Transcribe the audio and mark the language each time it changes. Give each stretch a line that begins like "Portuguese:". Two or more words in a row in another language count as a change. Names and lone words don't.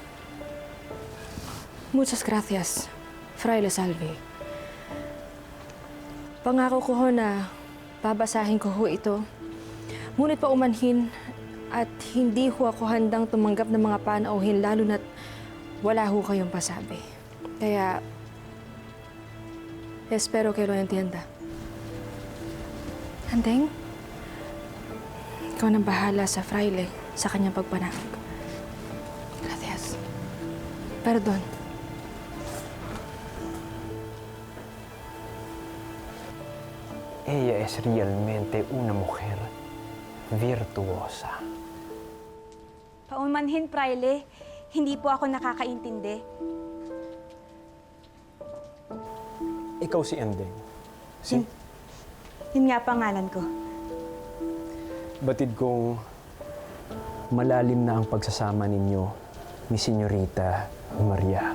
Spanish: Muchas gracias, Fraile Salvi.
Filipino: Pangako ko ho na babasahin ko ho ito. Ngunit paumanhin at hindi ho ako handang tumanggap ng mga panauhin lalo na't wala ho kayong pasabi. Kaya,
Spanish: espero que lo entienda.
Filipino: Handeng, ikaw nang bahala sa fraile sa kanyang pagpanahog.
Spanish: Gracias. Perdón. Ella es realmente una mujer virtuosa.
Filipino: Paumanhin, Fraile, hindi po ako nakakaintindi. Ikaw si Endeng. Yun nga pangalan ko. Batid kong malalim na ang pagsasama ninyo ni Senyorita Maria.